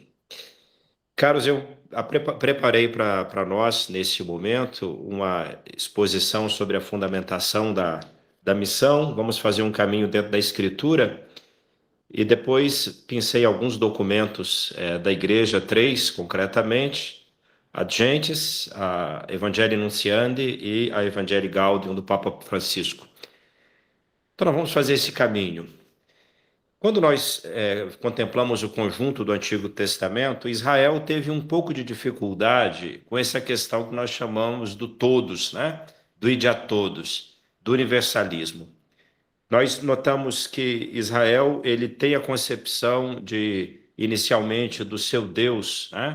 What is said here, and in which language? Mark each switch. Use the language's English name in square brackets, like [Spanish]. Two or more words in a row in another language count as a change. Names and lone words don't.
[Portuguese] Caros, eu preparei para nós, nesse momento, uma exposição sobre a fundamentação da missão. Vamos fazer um caminho dentro da Escritura e depois pensei alguns documentos da Igreja, 3, concretamente, Ad Gentes, a Evangelii Nunciandi e a Evangelii Gaudium do Papa Francisco. Então, nós vamos fazer esse caminho. Quando nós contemplamos o conjunto do Antigo Testamento, Israel teve um pouco de dificuldade com essa questão que nós chamamos do todos, né? Do ide a todos, do universalismo. Nós notamos que Israel ele tem a concepção inicialmente, do seu Deus, né?